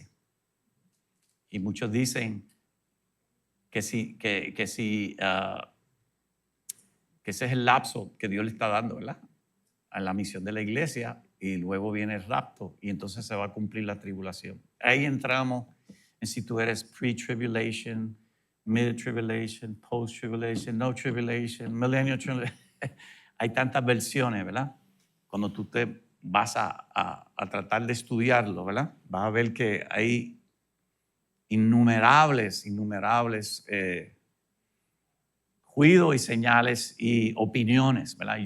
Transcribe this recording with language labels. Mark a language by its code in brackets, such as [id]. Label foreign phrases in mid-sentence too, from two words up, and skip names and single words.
[es] Y muchos dicen que ese es el lapso que Dios le está dando, ¿verdad?, a la misión de la iglesia, y luego viene el rapto y entonces se va a cumplir la tribulación. Ahí entramos en si tú eres [en] pre-tribulation, mid-tribulation, post-tribulation, no tribulation, millennial tribulation. [es] Hay tantas versiones, ¿verdad? Cuando tú te vas a tratar de estudiarlo, ¿verdad?, vas a ver que hay innumerables juicios y señales y opiniones, ¿verdad?